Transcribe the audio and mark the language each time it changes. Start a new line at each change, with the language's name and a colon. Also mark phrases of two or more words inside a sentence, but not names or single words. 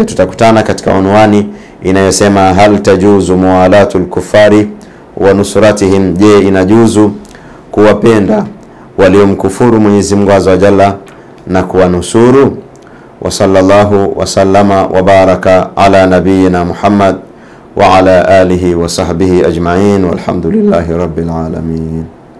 Swahili: Tutakutana katika unwani inayosema
Arabic: هل تجوز موالاة الكفار ونصرتهم,
Swahili: je, inajuzu kuwapenda waliomkufuru Mwenyezi Mungu
Arabic: عز وجل
Swahili: na kuwanusuru?
Arabic: وصلى الله وسلم وبارك على نبينا محمد وعلى آله وصحبه أجمعين والحمد لله رب العالمين.